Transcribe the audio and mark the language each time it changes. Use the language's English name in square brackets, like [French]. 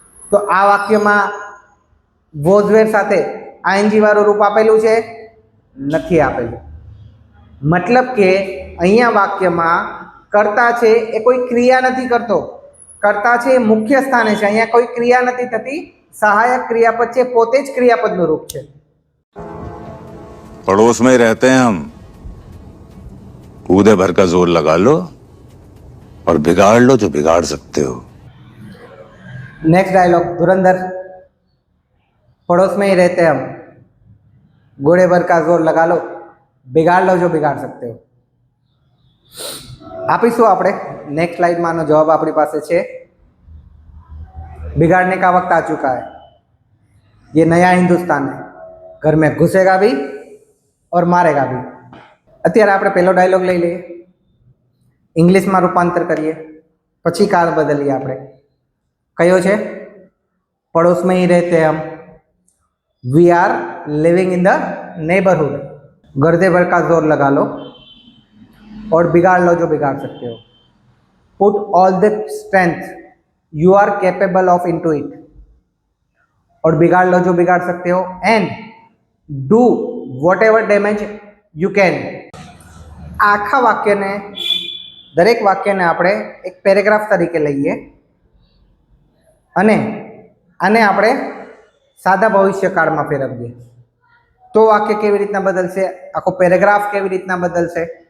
[Gujarati] તો આ વાક્યમાં વોઝ વેર સાથે આઈએનજી વાળું રૂપ આપેલું છે? નથી આપેલું. મતલબ કે અહીંયા વાક્યમાં કર્તા છે એ કોઈ ક્રિયા નથી કરતો. કર્તા છે એ મુખ્ય સ્થાને છે. અહીંયા કોઈ ક્રિયા નથી થતી, સહાયક ક્રિયાપદ છે, પોતે જ ક્રિયાપદનું રૂપ છે. [Hindi] पड़ोस में ही रहते हैं हम, कूदे भर का जोर लगा लो और बिगाड़ लो जो बिगाड़ सकते हो. नेक्स्ट डायलॉग धुरंधर. पड़ोस में ही रहते हम, घोड़े भर का जोर लगा लो, बिगाड़ लो जो बिगाड़ सकते हो. [Gujarati] આપીશું આપણે નેક્સ્ટ સ્લાઇડમાં આનો જવાબ આપણી પાસે છે. [Hindi] बिगाड़ने का वक्त आ चुका है, ये नया हिंदुस्तान है, घर में घुसेगा भी और मारेगा भी. [Gujarati] અત્યારે આપણે પહેલો ડાયલોગ લઈ લઈએ, ઇંગ્લિશમાં રૂપાંતર કરીએ, પછી કાળ બદલીએ. આપણે કયો છે? [Hindi] પડોશ में ही रहते हम, [English] we are living in the neighbourhood, [Hindi] गर्दे भर का जोर लगा लो और बिगाड़ लो जो बिगाड़ सकते हो. [English] put all the strength you are capable of into it [Hindi] और बिगाड़ लो जो बिगाड़ सकते हो [English] And do whatever damage you can. [Gujarati] આખા વાક્યને, દરેક વાક્યને આપણે એક પેરેગ્રાફ તરીકે લઈએ અને આને આપણે સાદા ભવિષ્યકાળમાં ફેરવીએ તો વાક્ય કેવી રીતના બદલશે, આખો પેરેગ્રાફ કેવી રીતના બદલશે.